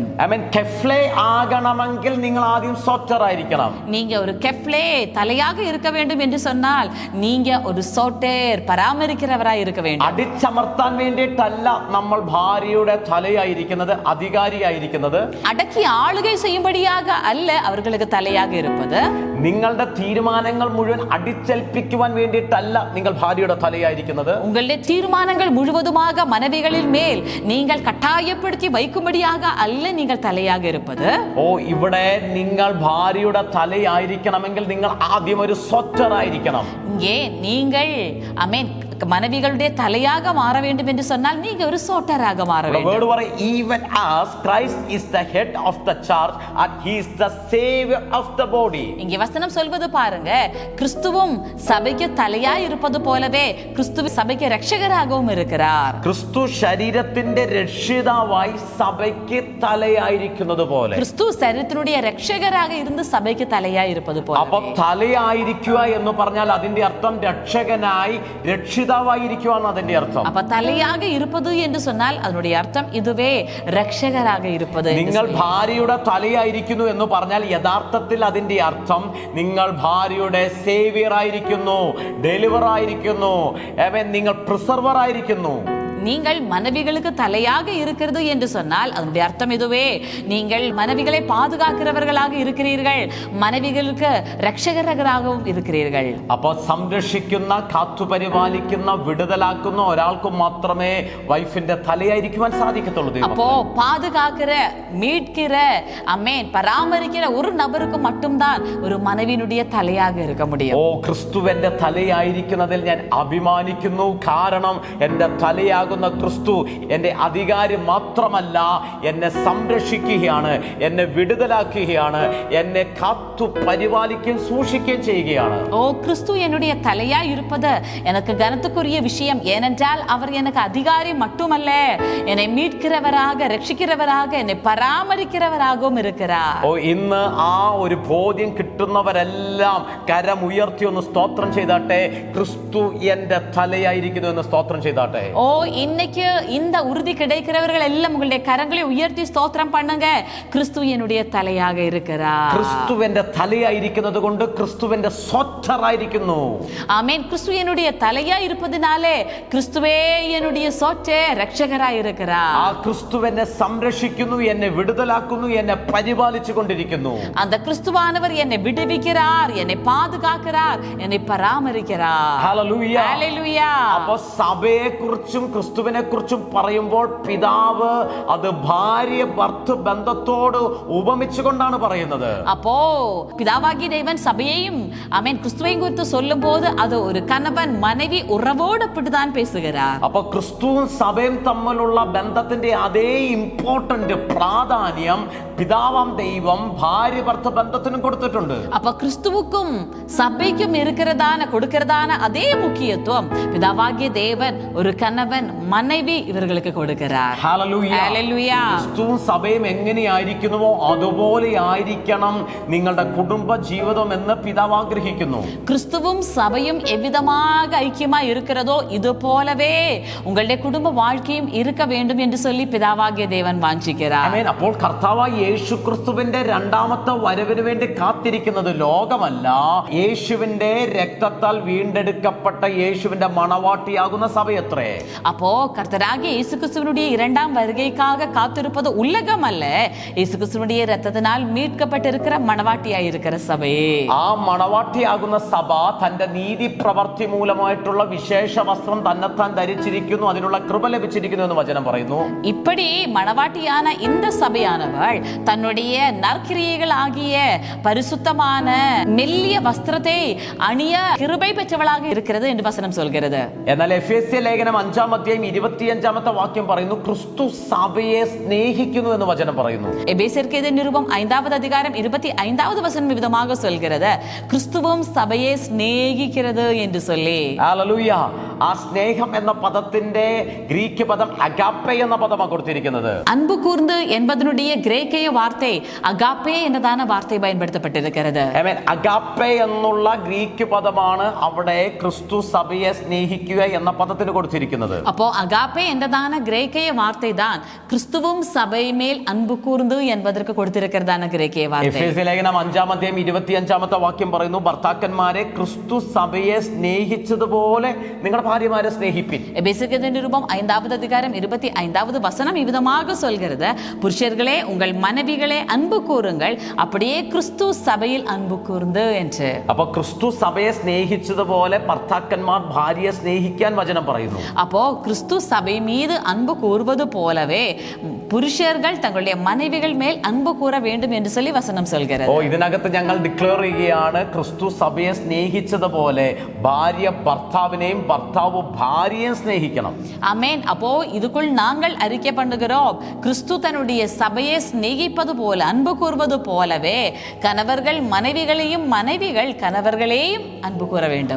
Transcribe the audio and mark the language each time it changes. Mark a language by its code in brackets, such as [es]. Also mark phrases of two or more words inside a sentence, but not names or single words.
[ml] ആമേൻ. കെഫ്ലേ ആകണമെങ്കിൽ നിങ്ങൾ ആദ്യം സോറ്റർ ആയിരിക്കണം. [ta] நீங்க ஒரு கெஃப்லே தலையாக இருக்க வேண்டும் என்று சொன்னால் நீங்க ஒரு சோட்டர், பராமரிக்கிறவராய் இருக்க வேண்டும். [ml] അടിച്ചമർത്താൻ വേണ്ടിയിട്ടല്ല നമ്മൾ ഭാര്യയുടെ തലയായിരിക്കുന്നത്, അധികാരിയായിരിക്കുന്നത്. [ta] அடக்கி ஆளுகை செய்யும்படியாக அல்ல அவர்களுக்கு தலையாக இருப்பது. [ml] നിങ്ങളുടെ തീരുമാനങ്ങൾ മുഴുവൻ അടിച്ചേൽപ്പിക്കുവാൻ വേണ്ടിയിട്ടല്ല നിങ്ങൾ ഭാര്യയുടെ തലയായിരിക്കുന്നത്. [ta] உங்களுடைய தீர்மானங்கள் முழுவதுமாக மனைவிகளின் மேல் நீங்கள் கட்டாயப்படுத்தி வைக்கும்படியாக அல்ல நீங்கள் தலையாக இருப்பது. [ml] ഓ, ഇവിടെ നിങ്ങൾ ഭാര്യയുടെ തലയായിരിക്കണമെങ്കിൽ നിങ്ങൾ ആദ്യം ഒരു സോറ്റർ ആയിരിക്കണം. [ta] இங்கே நீங்கள் ஆமென் மனைவிகளுடைய தலையாக மாற வேண்டும் என்று சொன்னால் நீங்க ஒரு சோட்டராக மாற வேண்டும். [ml] വേർഡ് പറയും, [en] even as Christ is the head of the church and he is the savior of the body. [ta] இங்கே வசனம் சொல்வது பாருங்க, கிறிஸ்துவும் சபைக்கு தலையாய் இருப்பது போலவே கிறிஸ்து சபைக்கு ரட்சகராகவும் இருக்கிறார். [ml] ക്രിസ്തു ശരീരത്തിന്റെ രക്ഷിതാവായി സഭയ്ക്ക് തലയായിരിക്കുന്നത് പോലെ. [ta] கிறிஸ்து சரீரத்தினுடைய ரட்சகராக இருந்து சபைக்கு தலையாய் இருப்பது போல. [ml] അപ്പൊ തലയായിരിക്കുക എന്ന് പറഞ്ഞാൽ അതിന്റെ അർത്ഥം രക്ഷകനായി, രക്ഷിതാവായിരിക്കുവാണ് അതിന്റെ അർത്ഥം. [ta] அப்ப தலையாக இருப்பது என்று சொன்னால் அதனுடைய அர்த்தம் இதுவே, ரட்சகராக இருப்பது. [ml] നിങ്ങൾ ഭാര്യയുടെ തലയായിരിക്കുന്നു എന്ന് പറഞ്ഞാൽ യഥാർത്ഥത്തിൽ അതിന്റെ അർത്ഥം നിങ്ങൾ ഭാര്യയുടെ സേവിയർ ആയിരിക്കുന്നു, ഡെലിവർ ആയിരിക്കുന്നു, നിങ്ങൾ പ്രിസർവർ ആയിരിക്കുന്നു. [ta] நீங்கள் மனைவிகளுக்கு தலையாக இருக்கிறது என்று சொன்னால் அதனுடைய அர்த்தம் இதுவே, நீங்கள் மனைவிகளை பாதுகாக்கிறவர்களாக இருக்கிறீர்கள், மனைவிகளுக்கு ரட்சகராகவும் இருக்கிறீர்கள். [ml] അപ്പോൾ സംരക്ഷിക്കുന്ന, കാത്തുപരിപാലിക്കുന്ന, വിടുതലാക്കുന്ന ഒരാൾക്ക് മാത്രമേ വൈഫിന്റെ തലയായിരിക്കുവാൻ സാധിക്കത്തുള്ളൂ. [ta] அப்போ பாதுகாக்கிற, மீட்கிற, ஆமென், பராமரிக்கிற ஒரு நபருக்கு மட்டும்தான் ஒரு மனைவியினுடைய தலையாக இருக்க முடியும். [ml] ഓ, ക്രിസ്തുവിന്റെ തലയായിരിക്കുന്നതിൽ ഞാൻ അഭിമാനിക്കുന്നു. കാരണം എന്റെ തലയാകുന്ന ക്രിസ്തു എന്റെ അധികാരി മാത്രമല്ല, എന്നെ സംരക്ഷിക്കുകയാണ്, എന്നെ വിടുതലാക്കുകയാണ്, എന്നെ കാത്തു പരിപാലിക്കുകയും സൂക്ഷിക്കുകയും ചെയ്യുകയാണ്. [ta] ஓ, கிறிஸ்து என்னுடைய தலையாய் இருப்பது எனக்கு கனத்துக்குரிய விஷயம். ஏனென்றால் அவர் எனக்கு அதிகாரி மட்டுமல்ல, என்னை மீட்கிறவராக, ரட்சிக்கிறவராக, என்னை பராமரிக்கிறவராகவும் இருக்கிறார். [ml] ഓ, ഇന്ന് ആ ഒരു ബോധ്യം കിട്ടും മുട്ടുന്നവരെല്ലാം കരമുയർത്തി ഒന്ന് സ്തോത്രം ചെയ്താട്ടെ. ക്രിസ്തു എന്റെ തലയായിരിക്കുന്നു എന്ന് സ്തോത്രം ചെയ്താട്ടെ. [ta] ஓ இன்னைக்கு இந்த உறுதி கிடைக்கிறவர்கள் எல்லாம் உங்களுடைய கரங்களை உயர்த்தி ஸ்தோத்திரம் பண்ணுங்க. கிறிஸ்து என்னுடைய தலையாக இருக்கிறார். [ml] ക്രിസ്തുവിന്റെ തലയായിരിക്കുന്നത് കൊണ്ട് ക്രിസ്തുവിന്റെ സ്വച്ഛരായിരിക്കുന്നു. [ta] ஆமென். கிறிஸ்து என்னுடைய தலையா இருப்பதினாலே கிறிஸ்துவே என்னுடைய சொச்சே ரட்சகராய் இருக்கிறார். [ml] ആ ക്രിസ്തു എന്നെ സംരക്ഷിക്കുന്നു, എന്നെ വിടുതലാക്കുന്നു, എന്നെ പരിപാലിച്ചു കൊണ്ടിരിക്കുന്നു. [ta] அந்த கிறிஸ்துவானவர் என்னை விடுவிக்கிறார், என்னை பாதுகாக்கிறார், என்னை பராமரிக்கிறார். [ml] ഹല്ലേലൂയ. ഹല്ലേലൂയ. അപ്പോൾ സഭയെ കുറിച്ചും ക്രിസ്തുവിനെ കുറിച്ചും പറയുമ്പോൾ പിതാവ് അത് ഭാര്യ ഭർത്തൃ ബന്ധത്തോട് ഉപമിച്ചുകൊണ്ടാണ് പറയുന്നത്. [ta] அப்போ பிதாவாகிய தேவன் சபையையும் ஆமென் கிறிஸ்துவையும் குறித்து சொல்லும்போது அது ஒரு கணவன் மனைவி உறவோடு அப்படிதான் பேசுகிறார். [ml] അപ്പൊ ക്രിസ്തുവും സഭയും തമ്മിലുള്ള ബന്ധത്തിന്റെ അതേ ഇമ്പോർട്ടന്റ് പ്രാധാന്യം പിതാവാം ദൈവം ഭാര്യ ഭർത്തൃ ബന്ധത്തിനും കൊടുത്തിട്ടുണ്ട്. [ta] அப்ப கிறிஸ்துவுக்கும் சபைக்கும் கொடுக்கிறதான அதே முக்கியத்துவம் பிதாவாகிய தேவன் ஒரு கணவன் மனைவி இவர்களுக்கு கொடுக்கிறார். [ml] ഹല്ലേലൂയ. ഹല്ലേലൂയ. ക്രിസ്തുവും സഭയും എങ്ങനെയായിരിക്കുന്നുവോ അതുപോലെ ആയിരിക്കണം നിങ്ങളുടെ കുടുംബ ജീവിതം എന്ന് പിതാവ് ആഗ്രഹിക്കുന്നു. [ta] கிறிஸ்துவும் சபையும் எவ்விதமாக ஐக்கியமா இருக்கிறதோ இது போலவே உங்களுடைய குடும்ப வாழ்க்கையும் இருக்க வேண்டும் என்று சொல்லி பிதாவாகிய தேவன் வாஞ்சிக்கிறார். [ml] ആമേൻ. അപ്പോൾ കർത്താവായ യേശു ക്രിസ്തുവിന്റെ രണ്ടാമത്തെ വരവിന് വേണ്ടി കാത്തിരിക്കുന്നത് ലോകമല്ല, യേശുവിന്റെ രക്തത്താൽ വീണ്ടെടുക്കപ്പെട്ട യേശുവിന്റെ മണവാട്ടിയാകുന്ന സഭയത്രേ. [ta] அப்போ கர்த்தராகிய இயேசு கிறிஸ்துவினுடைய இரண்டாம் வருகைக்காக காத்திருப்பது உலகம் அல்ல, இயேசு கிறிஸ்துவினுடைய இரத்தத்தினால் மீட்கப்பட்டிருக்கிற மணவாட்டியாய் இருக்கிற சபையே. [ml] ആ മണവാട്ടിയാകുന്ന സഭ തന്റെ നീതി പ്രവർത്തി മൂലമായിട്ടുള്ള വിശേഷ വസ്ത്രം തന്നെത്താൻ ധരിച്ചിരിക്കുന്നു, അതിനുള്ള കൃപ ലഭിച്ചിരിക്കുന്നു എന്ന് വചനം പറയുന്നു. [ta] இப்படி மணவாட்டியான இந்த சபையானவள் தன்னுடைய நற்கிரியைகள் ஆகிய பரிசுத்தமான மெல்லிய வஸ்திரத்தை அணிய கிருபை பெற்றவளாக இருக்கிறது என்று வசனம் சொல்கிறது. [ml] എന്നാൽ എഫേസ്യ ലേഖനം 5-ാം അധ്യായം 25-ാമത്തെ വാക്യം പറയുന്നു ക്രിസ്തു സഭയെ സ്നേഹിക്കുന്നു എന്ന് വചനം പറയുന്നു. [ta] எபேசியருக்கு நிருபம் 5வது அதிகாரம் 25வது வசனம் விதமாக சொல்கிறது கிறிஸ்துவும் சபையை சிநேகிக்கிறது என்று சொல்லி. [ml] ഹല്ലേലൂയ. ആ സ്നേഹം എന്ന പദത്തിന്റെ ഗ്രീക്ക് പദം അഗാപ്പെ എന്ന പദമാണ് കൊടുത്തിരിക്കുന്നത്. [ta] அன்பு கூர்ந்து என்பதனுடைய கிரேக்கிய வார்த்தை அகாப்பே [ml] എന്നതാണ് വാർത്ത [ta] பயன்படுத்தப்பட்டிருக்கிறது. [ml] ആമേൻ. അഗാപ്പെ എന്നുള്ള ഗ്രീക്ക് പദമാണ് അവിടെ ക്രിസ്തു സഭയെ സ്നേഹിക്കുക എന്ന പദത്തിന് കൊടുത്തിരിക്കുന്നത്. [ta] அப்போ அகாப்பே என்றதான கிரேக்கிய வார்த்தை தான் கிறிஸ்துவும் சபை மேல் அன்பு கூர்ந்து என்பதற்கு கொடுத்திருக்கிறதான கிரேக்கிய வார்த்தை. [ml] എഫേസ്യ ലേഖനം 5-ാം അധ്യായം 25-ാമത്തെ വാക്യം പറയുന്നു ഭർത്താക്കന്മാരെ ക്രിസ്തു സഭയെ സ്നേഹിച്ചതുപോലെ നിങ്ങളുടെ ഭാര്യമാരെ സ്നേഹിപ്പിൻ. [ta] எபேசியருக்கு நிருபம் 5வது அதிகாரம் 25வது வசனம் இவ்விதமாக சொல்கிறது புருஷர்களே உங்கள் மனைவிகளே அன்பு கூறுங்கள் அப்படியே கிறிஸ்து சபையில் அன்பு கூர்ந்து என்று. [ml] അപ്പൊ ക്രിസ്തു സഭയെ സ്നേഹിച്ചതുപോലെ ഭർത്താക്കന്മാർ ഭാര്യയെ സ്നേഹിക്കാൻ വചനം പറയുന്നു. [ta] அப்போ கிறிஸ்து சபை மீது அன்பு கூறுவது போலவே புருஷர்கள் தங்களுடைய மனைவிகள் மேல் அன்பு கூற வேண்டும் என்று சொல்லி வசனம் சொல்கிறது. [ml] ഇതിനകത്ത് ഞങ്ങൾ ഡിക്ലെയർ ചെയ്യുകയാണ് ക്രിസ്തു സഭയെ സ്നേഹിച്ചതുപോലെ ഭാര്യ ഭർത്താവിനെയും ഭർത്താവ് ഭാര്യയെയും സ്നേഹിക്കണം. [ta] ஆமென். அப்போ இதுக்குள் நாங்கள் அறிக்கை பண்ணுகிறோம் கிறிஸ்து தன்னுடைய சபையை சிநேகிப்பது போல அன்பு கூறுவது போலவே கணவர்கள் மனைவிகளையும் மனைவிகள் கணவர்களையும் அன்பு கூற வேண்டும்.